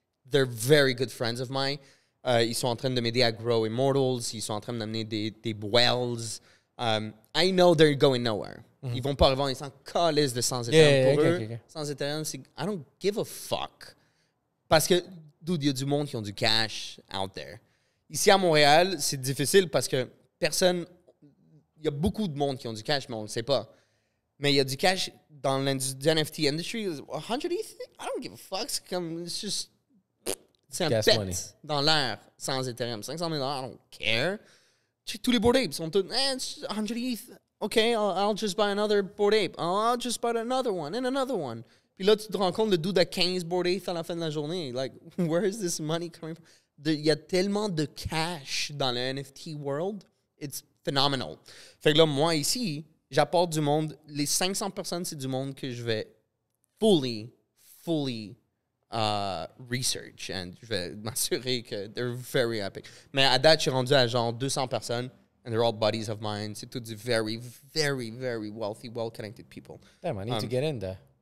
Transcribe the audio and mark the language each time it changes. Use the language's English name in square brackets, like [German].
[English] They're very good friends of mine. [French] Ils sont en train de m'aider à [English] grow [French] Immortals. Ils sont en train d'amener des wells. [English] I know they're going nowhere. [French] Ils vont pas revendre. Ils s'en calissent de sans Ethereum. Pour eux, sans Ethereum, c'est [English] I don't give a fuck. [French] Parce que, dude, il y a du monde qui ont du cash [English] out there. [French] Ici à Montréal, c'est difficile parce que personne... Il y a beaucoup de monde qui ont du cash, mais on ne le sait pas. Mais il y a du cash dans l'industrie NFT industry. 100 ETH? [English] I don't give a fuck. [French] C'est juste... C'est un pet dans l'air sans Ethereum. 500 000 $, [English] I don't care. [French] Tous les Bored Apes sont tous... 100 ETH. [English] OK, I'll just buy another Bored Ape. I'll just buy another one and another one. [French] Puis là, tu te rends compte, le dude à 15 Bored Apes à la fin de la journée. [English] Like, where is this money coming from? [French] Il y a tellement de cash dans le NFT world. [English] It's phenomenal. [French] Fait que là, moi, ici, j'apporte du monde. Les 500 personnes, c'est du monde que je vais [English] fully research. [French] And je vais m'assurer que [English] they're very epic. [French] Mais à date, je suis rendu à genre 200 personnes. [English] And they're all buddies of mine. [French] C'est tous des [English] very, very, very wealthy, well-connected people. Damn, I need to get in there.